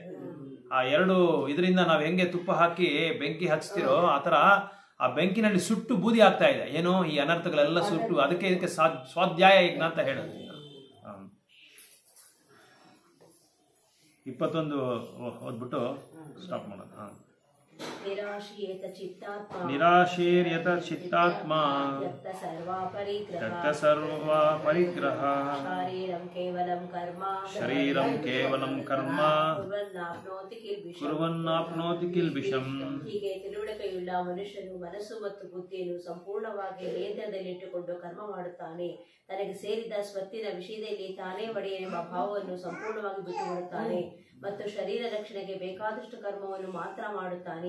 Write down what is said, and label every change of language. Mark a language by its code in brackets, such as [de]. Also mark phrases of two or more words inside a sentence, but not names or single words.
[kn] ಆ ಎರಡು ಇದರಿಂದ ನಾವು ಹೆಂಗೆ ತುಪ್ಪ ಹಾಕಿ ಬೆಂಕಿ ಹಚ್ತಿರೋ ಆತರ ಆ ಬೆಂಕಿನಲ್ಲಿ ಸುಟ್ಟು ಬೂದಿ ಆಗ್ತಾ ಇದೆ. ಏನೋ ಈ ಅನರ್ಥಗಳೆಲ್ಲ ಸುಟ್ಟು, ಇದಕ್ಕೆ ಸ್ವಾಧ್ಯಾಯ ಯಜ್ಞ ಅಂತ ಹೇಳೋದು. 21 ಓದ್ಬಿಟ್ಟು ಸ್ಟಾಪ್ ಮಾಡೋದು. [sa] ನಿರಾಶೀರ್ಯತ ಚಿತ್ತಾತ್ಮ ತ್ಯಕ್ತ ಸರ್ವ ಪರಿಗ್ರಹ ಶರೀರಂ ಕೇವಲಂ ಕರ್ಮ ಕುರ್ವನ್ನಾಪ್ನೋತಿ ಕಿಲ್ಬಿಷಂ. [kn] ಹೀಗೆ ತಿಳುವಳಿಕೆಯುಳ್ಳ ಮನುಷ್ಯನು ಮನಸ್ಸು ಮತ್ತು ಬುದ್ಧಿಯನ್ನು ಸಂಪೂರ್ಣವಾಗಿ ನಿಯಂತ್ರಣದಲ್ಲಿಟ್ಟುಕೊಂಡು ಕರ್ಮ ಮಾಡುತ್ತಾನೆ. ತನಗೆ ಸೇರಿದ ಸ್ವತ್ತಿನ ವಿಷಯದಲ್ಲಿ ತಾನೇ ಒಡೆಯನೆಂಬ ಭಾವವನ್ನು ಸಂಪೂರ್ಣವಾಗಿ ಬಿಟ್ಟುಬಿಡುತ್ತಾನೆ ಮತ್ತು ಶರೀರ ರಕ್ಷಣೆಗೆ ಬೇಕಾದಷ್ಟು ಕರ್ಮವನ್ನು ಮಾತ್ರ ಮಾಡುತ್ತಾನೆ.